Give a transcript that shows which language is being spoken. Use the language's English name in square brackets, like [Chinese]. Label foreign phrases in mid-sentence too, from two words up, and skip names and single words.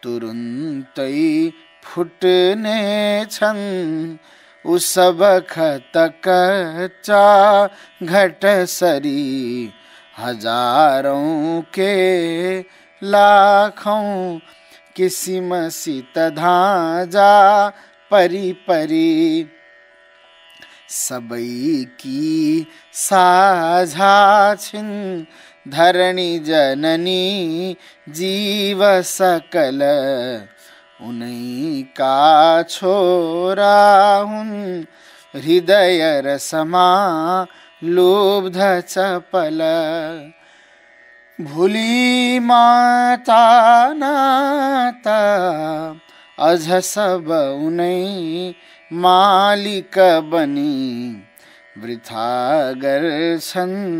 [Nepali] तुरुन्तै फुट्ने छन् उस बखत कच्चा घटसरी हजारौं के लाखौं किसिमसित धाजा परी परी सबैकी साझा छिन् धरणी जननी जीव सकल उनैका छोरा हुन् हृदय रसमा लुब्ध चपल भुली माता नाता अझ सब उनै मालिक बनी वृथा गर्छन्